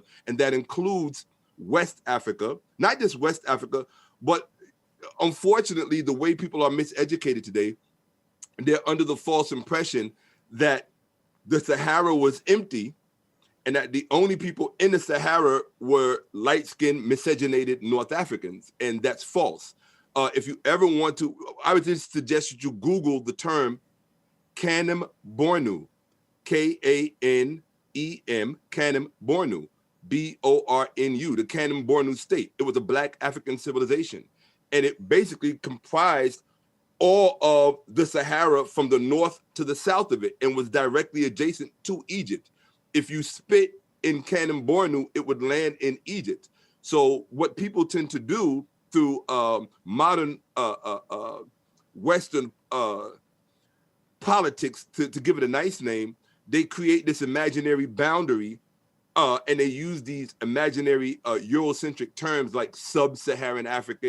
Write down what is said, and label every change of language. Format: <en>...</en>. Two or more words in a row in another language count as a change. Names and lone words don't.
<en>And that includes West Africa, not just West Africa, but unfortunately, the way people are miseducated today, they're under the false impression that the Sahara was empty and that the only people in the Sahara were light-skinned, miscegenated North Africans, and that's false. If you ever want to, I would just suggest that you Google the term Kanem Bornu, Kanem, Kanem Bornu, Bornu, the Kanem Bornu state. It was a Black African civilization, and it basically comprised all of the Sahara from the north to the south of it and was directly adjacent to Egypt. If you spit in Kanem Bornu, it would land in Egypt. So what people tend to do through modern Western politics, to give it a nice name, they create this imaginary boundary and they use these imaginary Eurocentric terms like sub-Saharan Africa.</en>